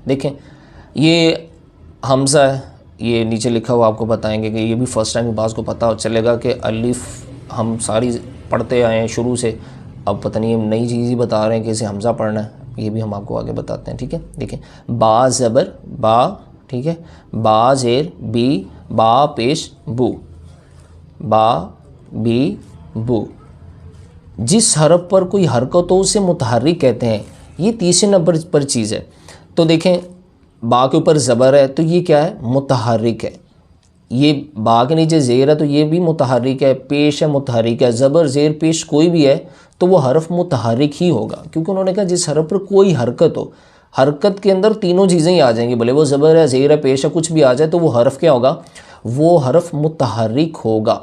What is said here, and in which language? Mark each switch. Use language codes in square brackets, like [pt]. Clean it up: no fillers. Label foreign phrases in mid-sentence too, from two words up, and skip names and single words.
[ur] دیکھیں، یہ حمزہ ہے، یہ نیچے لکھا ہوا، آپ کو بتائیں گے کہ یہ بھی [en] first time [ur] بعض کو پتہ چلے گا کہ الف ہم ساری پڑھتے آئے ہیں شروع سے، اب پتہ نہیں ہم نئی چیز ہی بتا رہے ہیں کہ اسے حمزہ پڑھنا ہے، یہ بھی ہم آپ کو آگے بتاتے ہیں، ٹھیک ہے۔ دیکھیں، با زبر با، ٹھیک ہے، با زیر بی، با پیش بو، با بی بو۔ جس حرف پر کوئی حرکت ہو اسے متحرک کہتے ہیں، یہ تیسرے نمبر پر چیز ہے۔ تو دیکھیں، با کے اوپر زبر ہے تو یہ کیا ہے، متحرک ہے۔ یہ با کے نیچے زیر ہے تو یہ بھی متحرک ہے، پیش ہے متحرک ہے، زبر زیر پیش کوئی بھی ہے تو وہ حرف متحرک ہی ہوگا، کیونکہ انہوں نے کہا جس حرف پر کوئی حرکت ہو، حرکت کے اندر تینوں چیزیں ہی آ جائیں گی، بھلے وہ زبر ہے، زیر ہے، پیش ہے، کچھ بھی آ جائے تو وہ حرف کیا ہوگا، وہ حرف متحرک ہوگا۔